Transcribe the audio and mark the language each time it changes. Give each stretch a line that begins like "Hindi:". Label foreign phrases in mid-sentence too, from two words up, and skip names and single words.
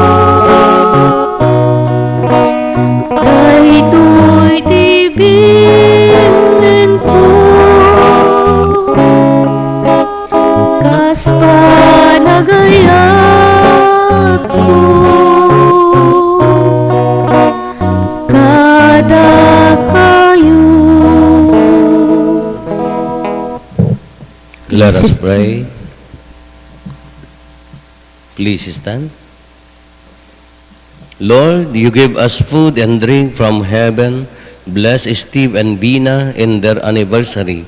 Iloko: Daytoy tibilin ko, kas panagayat ko, kada kayo.
English: Let us pray. Please stand. Lord, you give us food and drink from heaven. Bless Steve and Vina in their anniversary.